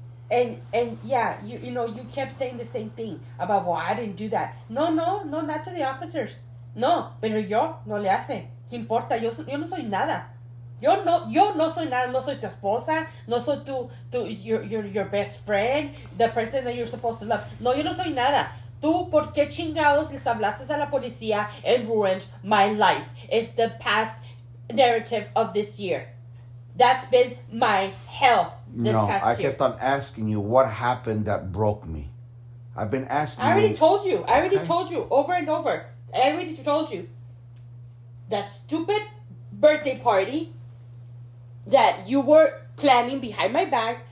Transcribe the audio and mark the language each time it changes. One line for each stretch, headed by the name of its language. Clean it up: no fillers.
English: And yeah, you know, you kept saying the same thing about, well, I didn't do that. No, not to the officers.
Spanish: No, pero yo no le hace. ¿Qué importa? Yo no soy nada. Yo no soy nada. No soy tu esposa. No soy
English: your best friend. The person that you're supposed to love.
Spanish: No, yo no soy nada. Tú, ¿por qué chingados les hablaste a la policía
English: and ruined my life? It's the past narrative of this year. That's been my hell this past year. I kept on asking you what happened that broke me. I've been asking you. I already told you over and over. I already told you. That stupid birthday party that you were planning behind my back.